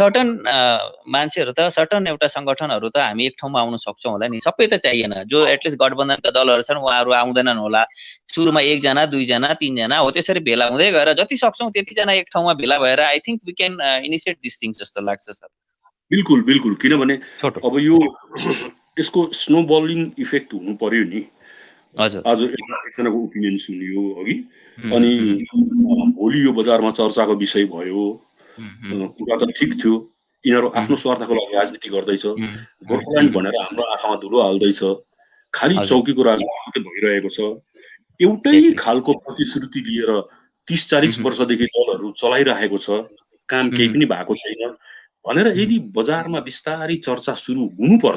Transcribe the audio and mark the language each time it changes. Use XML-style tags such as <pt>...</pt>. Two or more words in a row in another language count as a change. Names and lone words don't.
<ne>सर्टन मान्छेहरू त, सर्टन एउटा सङ्गठनहरू त हामी एक ठाउँमा आउन सक्छौँ होला नि, सबै त चाहिएन। जो एटलिस्ट गठबन्धनका दलहरू छन् उहाँहरू आउँदैनन् होला, सुरुमा 1 जना 2 जना 3 जना हो, त्यसरी भेला हुँदै गएर जति सक्छौँ त्यतिजना एक ठाउँमा भेला भएर</ne> <en>I think we can initiate this things</en> <ne>जस्तो लाग्छ सर। बिल्कुल बिल्कुल, किनभने अब यो यसको</ne> <en>snowballing effect</en> <ne>हुनु पर्यो नि। हजुर, आज एकजनाको ओपिनियन सुनियो अघि, अनि भोलि यो बजारमा चर्चाको विषय भयो, कुरा त ठिक थियो, यिनीहरू आफ्नो स्वार्थको लागि राजनीति गर्दैछ, गोर्खाल्यान्ड भनेर हाम्रो आँखामा धुलो हाल्दैछ, खालि चौकीको राजनीति भइरहेको छ, एउटै खालको प्रतिश्रुति लिएर 30-40 वर्षदेखि दलहरू चलाइरहेको छ, काम केही पनि भएको छैन भनेर यदि बजारमा बिस्तारै चर्चा सुरु हुनुपर्छ।</ne>